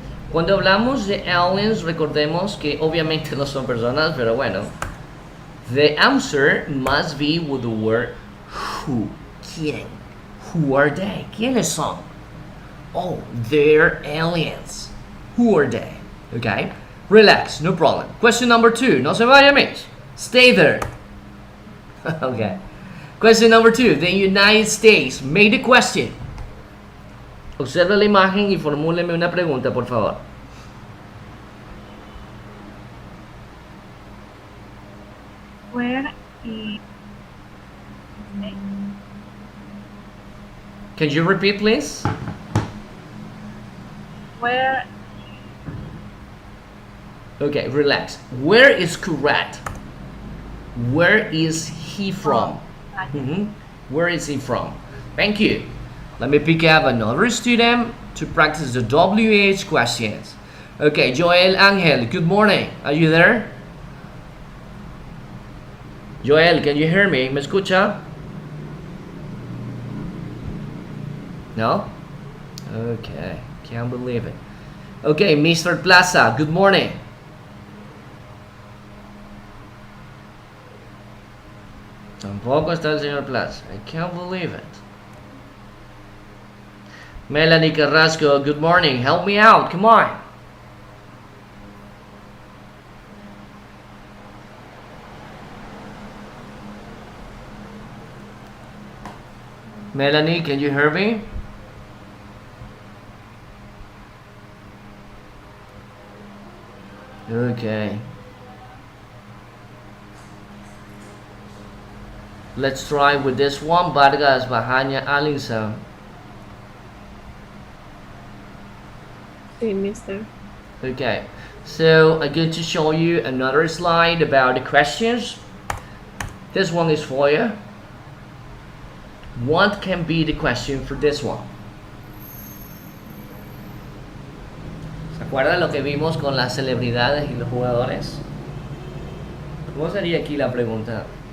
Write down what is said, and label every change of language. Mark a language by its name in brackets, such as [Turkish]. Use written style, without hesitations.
[Spanish] Cuando hablamos de aliens, recordemos que obviamente no son personas, pero bueno. [English] The answer must be with the word who. [Spanish] ¿Quién? [English] Who are they? [Spanish] ¿Quiénes son? [English] Oh, they're aliens. Who are they? Okay? Relax, no problem. Question number 2. [Spanish] No se vaya, miss. [English] Stay there. Okay. Question number 2. The United States. Make the question. [Spanish] Observe la imagen y formúleme una pregunta, por favor. [English] Where is Can you repeat, please? Where? Okay, relax. Where is correct? Where is he from? Where is he from? Thank you. Let me pick up another student to practice the WH questions. Okay, Joel Angel, good morning. Are you there? Joel, can you hear me? [Spanish] ¿Me escucha? [English] No? Okay, can't believe it. Okay, Mr. Plaza, good morning. [Spanish] Tampoco está el señor Plaza. [English] I can't believe it. Melanie Carrasco, good morning. Help me out, come on. Melanie, can you hear me? Okay. Let's try with this one. Vargas Bahanya Alisa. [Spanish] Sí, mister. [English] Okay. So I'm going to show you another slide about the questions. This one is for you. What can be the question for this one? [Spanish] ¿Se acuerdan lo que vimos con las celebridades y los jugadores? ¿Cómo sería aquí la pregunta?